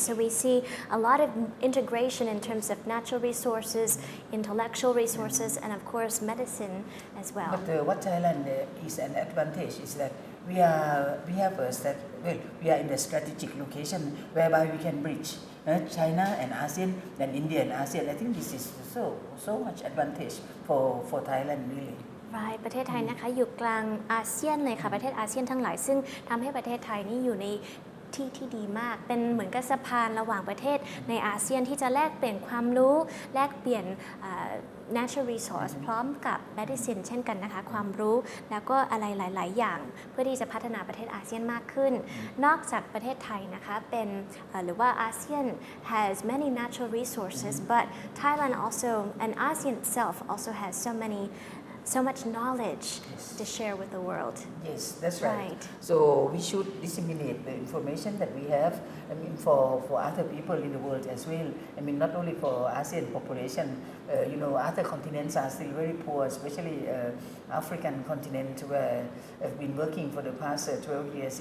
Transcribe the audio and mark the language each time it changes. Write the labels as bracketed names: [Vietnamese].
[English] So we see a lot of integration in terms of natural resources, intellectual resources, and of course medicine as well. But what Thailand is an advantage is that we are in the strategic location whereby we can bridge China and ASEAN and India and ASEAN. I think this is so much advantage for Thailand really. [Thai] Right ประเทศไทยนะคะอยู่กลางอาเซียนเลยค่ะประเทศอาเซียนทั้งหลายซึ่งทำให้ประเทศไทยนี่อยู่ในที่ดีมากเป็นเหมือนกับสะพานระหว่างประเทศในอาเซียนที่จะแลกเปลี่ยนความรู้แลกเปลี่ยน natural resource พร้อมกับ medicine เช่นกันนะคะความรู้แล้วก็อะไรหลายๆอย่างเพื่อที่จะพัฒนาประเทศอาเซียนมากขึ้นนอกจากประเทศไทยนะคะเป็นหรือว่าอาเซียน [English] has many natural resources but Thailand also and ASEAN itself also has so much knowledge to share with the world. Yes, that's right. So we should disseminate the information that we have. I mean, for other people in the world as well. I mean, not only for ASEAN population. Other continents are still very poor, especially African continent, where I've been working for the past 12 years.